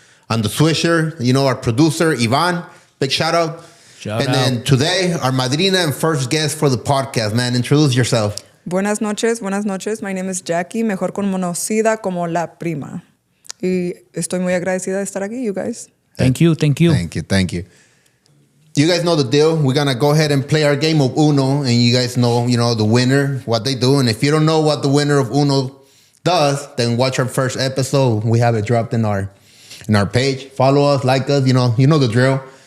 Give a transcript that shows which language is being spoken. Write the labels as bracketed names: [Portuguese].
[English] I'm the Swisher, our producer, Ivan. Big shout out. Then today, our madrina and first guest for the podcast, man. Introduce yourself. [Spanish] Buenas noches. [English] My name is Jackie, [Spanish] mejor conocida como La Prima. Y estoy muy agradecida de estar aquí, [English] you guys. Thank you. Thank you. You guys know the deal. We're going to go ahead and play our game of Uno, and you guys know, the winner, what they do. And if you don't know what the winner of Uno does, then watch our first episode. We have it dropped in our page. Follow us, like us, you know the drill.